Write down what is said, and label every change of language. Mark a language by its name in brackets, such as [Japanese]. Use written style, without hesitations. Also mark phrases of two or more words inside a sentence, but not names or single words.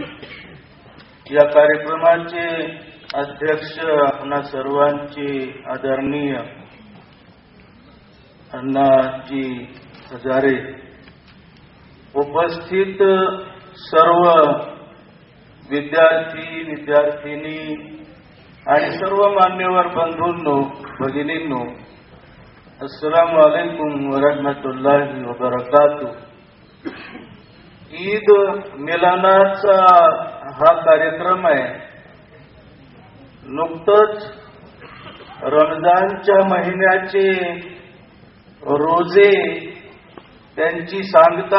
[Marathi] या कार्यक्रमाचे अध्यक्ष आपणा सर्वांचे आदरणीय अण्णाजी हजारे, उपस्थित सर्व विद्यार्थी विद्यार्थिनी आणि सर्व मान्यवर बंधूंनो भगिनींनो, [Arabic] السلام عليكم ورحمة الله وبركاته. [Marathi] ईद मिलानाचा हा कार्यक्रम आहे। नुकतंच रमजानच्या महिन्याचे रोजे त्यांची सांगता